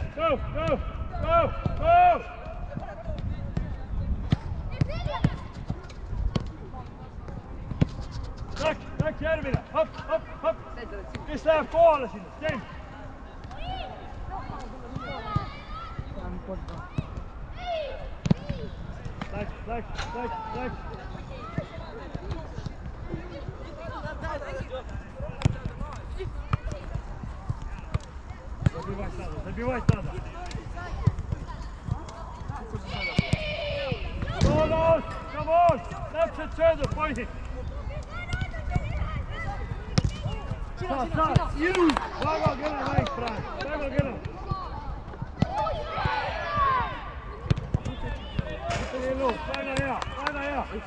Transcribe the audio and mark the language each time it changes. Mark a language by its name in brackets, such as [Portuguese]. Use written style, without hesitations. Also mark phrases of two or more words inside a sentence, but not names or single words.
[Estonian] Go! Läks järgmine. Hopp. Kes läheb kohale sinna? Sten. Läks. [Russian] Забивать надо. [English] Tolos, come on! [Estonian] Täpselt söödud, poisid! Saad, ilus! Väga kena mäng praegu, väga kena! Väga hea!